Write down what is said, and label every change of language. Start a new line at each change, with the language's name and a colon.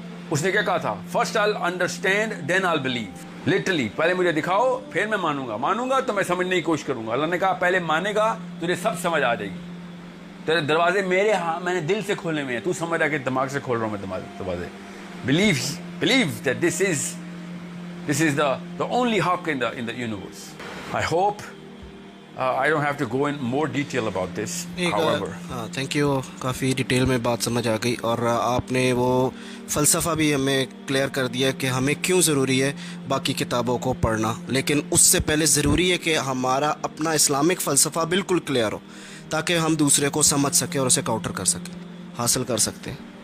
Urdu: اس نے کیا کہا تھا,
English: First I understand then I believe.
Urdu: Literally پہلے مجھے دکھاؤ پھر میں مانوں گا تو میں سمجھنے کی کوشش کروں گا. اللہ نے کہا پہلے مانے گا تجھے سب سمجھ آ جائے گی. تیرے دروازے میرے میں نے دل سے کھولے ہوئے ہیں, تو سمجھ رہا کہ دماغ سے کھول رہا ہوں میں دروازے.
English: believe that this is the only haq in the universe. I hope I don't have to go in more detail about this. However, thank you.
Urdu: Coffee detail میں بات سمجھ آ گئی اور آپ نے وہ فلسفہ بھی ہمیں کلیئر کر دیا کہ ہمیں کیوں ضروری ہے باقی کتابوں کو پڑھنا, لیکن اس سے پہلے ضروری ہے کہ ہمارا اپنا اسلامک فلسفہ بالکل کلیئر ہو تاکہ ہم دوسرے کو سمجھ سکیں اور اسے کاؤنٹر کر سکیں, حاصل کر سکتے ہیں.